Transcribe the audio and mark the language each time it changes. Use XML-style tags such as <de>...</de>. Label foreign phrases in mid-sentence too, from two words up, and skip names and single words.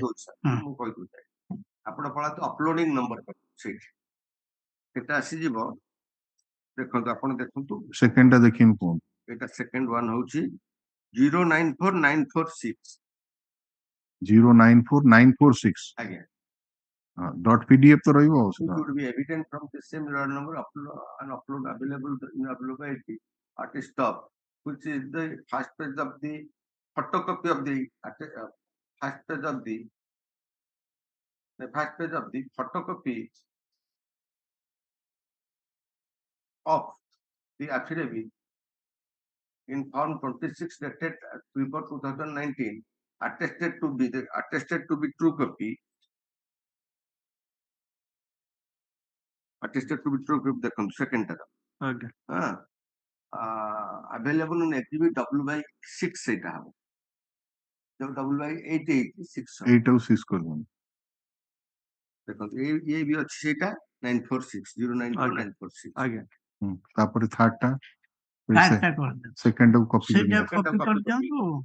<or>ମୁଁ କହିଦଉଛି ଆପଣ ପଳାନ୍ତୁ</or> <en>uploading number</en> <or>ସେଇଠି ସେଟା ଆସିଯିବ। ଦେଖନ୍ତୁ ଆପଣ ଦେଖନ୍ତୁ ସେକେଣ୍ଡଟା ଦେଖିନି କୁହନ୍ତୁ। ଏଇଟା</or> <en>second one</en> <or>ହଉଛି 094946 094946 ଆଜ୍ଞା .pdf ତ ରହିବ ଆଉ</or> <en>it would be evident from the same URL number upload available in availability at its top, which is the first page of the photocopy of the first page of the photocopy of the affidavit in form 26 dated 3/4/2019 attested to be true copy</en> <or>ଦେଖନ୍ତୁ ସେକେଣ୍ଡ</or> <en>available in exhibit W/6</en> <or>ସେଇଟା ହବ ଯୋଉ</or> <en>W/8</en> <or>ଏଇଟାକୁ 6 କରିଦିଅନ୍ତୁ। ଦେଖନ୍ତୁ ଇଏ ବି ଅଛି ସେଇଟା 946 094 ଆଜ୍ଞା ତାପରେ ଥାର୍ଡଟା ସେକେଣ୍ଡଟାକୁ କପି କରିଦିଅନ୍ତୁ।</or>